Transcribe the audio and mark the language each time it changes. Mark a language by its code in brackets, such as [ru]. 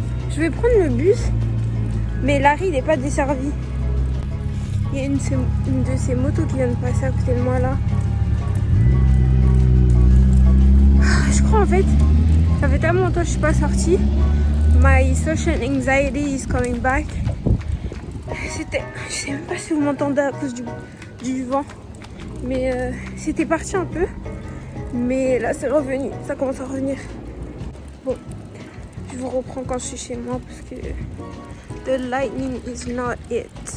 [fr] Je vais prendre le bus, mais Larry, il n'est pas desservi. Il y a une de ces motos qui vient de passer à côté de moi là. Je crois en fait, ça fait tellement longtemps que je suis pas sortie. [en] My social anxiety is coming back. [fr] C'était, je sais même pas si vous m'entendez à cause du vent, mais c'était parti un peu. Mais là c'est revenu, ça commence à revenir. Bon, je vous reprends quand je suis chez moi parce que [en] the lightning is not it.